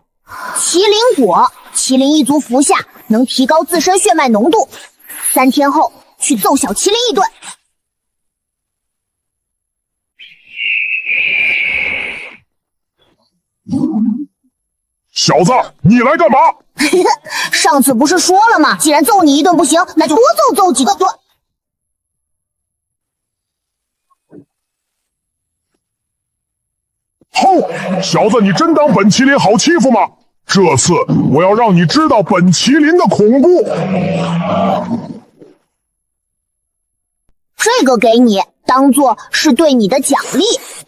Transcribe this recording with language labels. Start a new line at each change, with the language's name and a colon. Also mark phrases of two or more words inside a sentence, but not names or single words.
Chinese: 麒麟果，麒麟一族服下能提高自身血脈濃度，3天後去揍小麒麟一頓。小子，你來幹嘛？上次不是說了嗎？既然揍你一頓不行，那就多揍幾個頓。吼！小子，你真當本麒麟好欺負嗎？這次我要讓你知道本麒麟的恐怖。這個給你，當做是對你的獎勵。